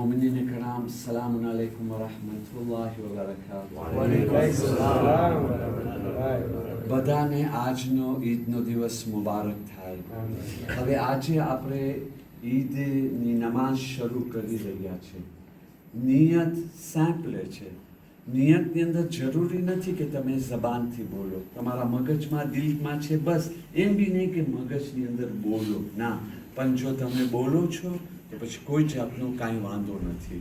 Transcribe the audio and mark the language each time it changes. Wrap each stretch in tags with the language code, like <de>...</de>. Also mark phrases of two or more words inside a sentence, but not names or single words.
<ar>مؤمنين كرام سلام عليكم و رحمة الله و بركاته.</ar> <gu>બધાને આજનો ઈદનો દિવસ મુબારક થાય। હવે આજે આપણે ઈદની નમાઝ શરૂ કરી રહ્યા છે। નિયત સેમ્પલે છે। નિયતની અંદર જરૂરી નથી કે તમે જબાનથી બોલો, તમારા મગજમાં દિલમાં છે બસ, એમ બી નહીં કે મગજની અંદર બોલો, ના, પણ જો તમે બોલો છો તો પછી કોઈ જાતનો કાંઈ વાંધો નથી।</gu>